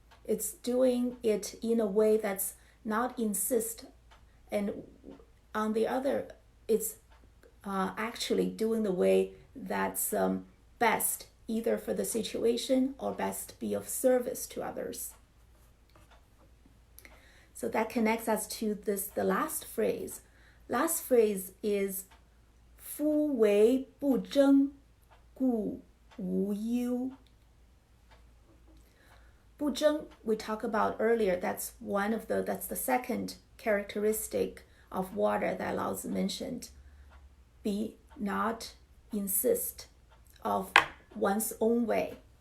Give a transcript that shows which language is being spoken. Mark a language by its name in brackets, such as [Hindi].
[English] It's doing it in a way that's not insist, and on the other, it's actually doing the way that's best, either for the situation or best be of service to others. So that connects us to the last phrase. Last phrase is [Chinese] 夫唯不争，故无忧. [English] 不争 we talked about earlier. That's the second characteristic of water that Lao Tzu mentioned. Be not insist of one's own way.